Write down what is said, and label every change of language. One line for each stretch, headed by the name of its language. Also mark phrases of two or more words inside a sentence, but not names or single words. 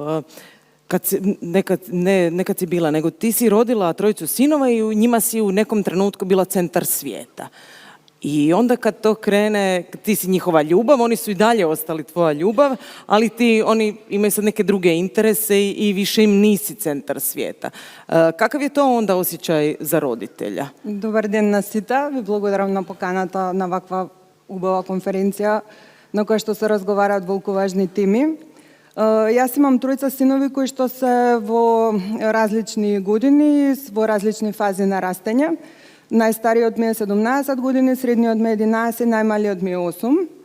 Croatian: Nekad si bila, nego ti si rodila trojicu sinova i u njima si u nekom trenutku bila centar svijeta. I onda kad to krene, ti si njihova ljubav, oni su i dalje ostali tvoja ljubav, ali oni imaju sad neke druge interese i više im nisi centar svijeta. Kakav je to onda osjećaj za roditelja?
Macedonian: Добър ден на сите. Ви благодарам на поканата на ваква убава конференција на која што се разговараат волку важни теми. Јас имам тројца синови кои што се во различни години, во различни фази на растење. Најстариот ми е 17 години, средниот ми е 11, најмалиот ми е 8.